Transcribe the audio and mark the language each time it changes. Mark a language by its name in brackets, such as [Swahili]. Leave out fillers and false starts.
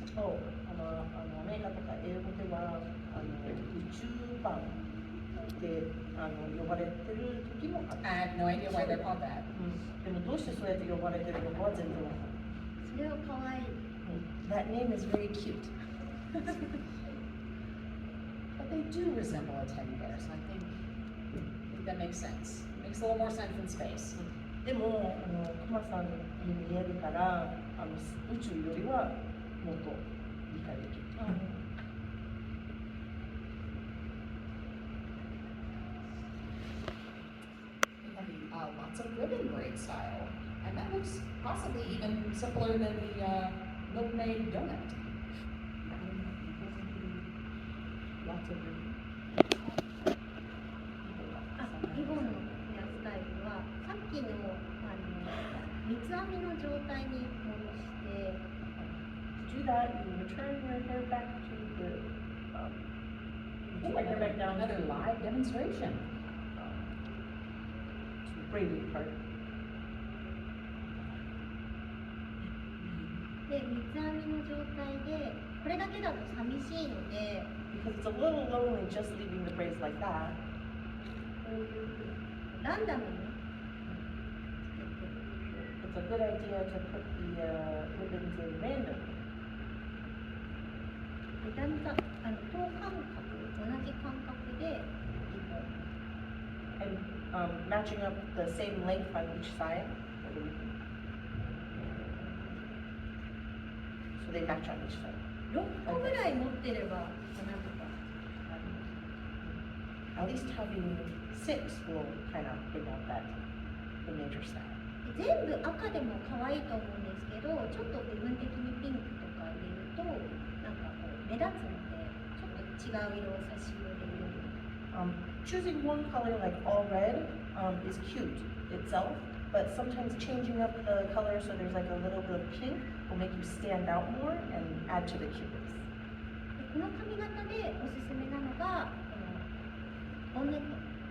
[Japanese] そうアメリカとか英語では宇宙版で呼ばれてる時もある。 [English] I have no idea why they're called that. [Japanese] でもどうしてそうやって呼ばれてるのかは全然わかんない。それは可愛い。 [English] That name is very cute. But they do resemble a teddy bear, so I think that makes sense. Makes a little more sense in space. [Japanese] でもクマさんに見えるから宇宙よりはもっと理解できる。 [English] We have lots of ribbon braid style, and that looks possibly even simpler than the milkmaid donut. Lots of them. [Japanese] リボンのヘアスタイルはさっきの三つ編みの状態に戻して、 [English] To do that, you return your hair back to the put my hair back down Another live demonstration. to the braided part. [Japanese] で三つ編みの状態でこれだけだと寂しいので、 [English] Because it's a little lonely just leaving the braids like that. [Japanese] こういうランダムに [English] It's a good idea to put the ribbons in random. [Japanese] だんだん等間隔同じ間隔でリボン [English] And matching up the same length on each side. So they match on each side. [Japanese] 6個ぐらい持ってればなんとか。 [English] At least having 6 will kind of bring out that the major style. [Japanese] 全部赤でも可愛いと思うんですけど、ちょっと部分的にピンクとか入れるとなんかこう目立つので、ちょっと違う色を差し入れるように。 [English] Choosing one color like all red is cute itself, but sometimes changing up the color so there's like a little bit of pink will make you stand out more and add to the cuteness. [Japanese] でこの髪型でおすすめなのがこのボンネット。